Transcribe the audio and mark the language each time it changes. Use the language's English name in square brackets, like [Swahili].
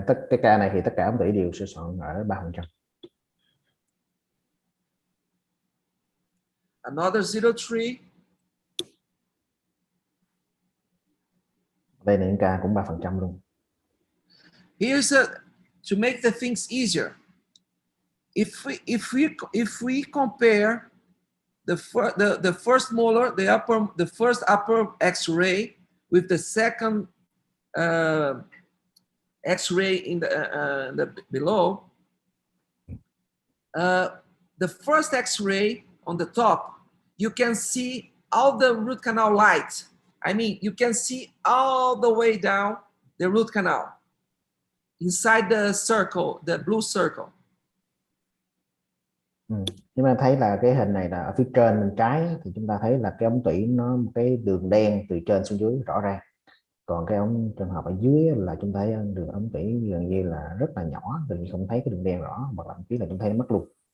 [Vietnamese] Cái ca này thì tất cả ống tủy đều sửa soạn ở 3%. [English] Another 0.3. [Vietnamese] Đây là những ca cũng 3% luôn. [English] To make the things easier. If we compare the first molar, the first upper X-ray with the second X-ray in the below, the first X-ray on the top, you can see all the root canal light. I mean, you can see all the way down the root canal inside the circle, the blue circle. [Vietnamese] Nhưng mà thấy là cái hình này là ở phía trên bên trái thì chúng ta thấy là cái ống tủy nó một cái đường đen từ trên xuống dưới rõ ràng. Còn cái trường hợp ở dưới là chúng thấy đường ống tủy gần như là rất là nhỏ, gần như không thấy cái đường đen rõ, hoặc là thậm là chúng thấy nó mất luôn.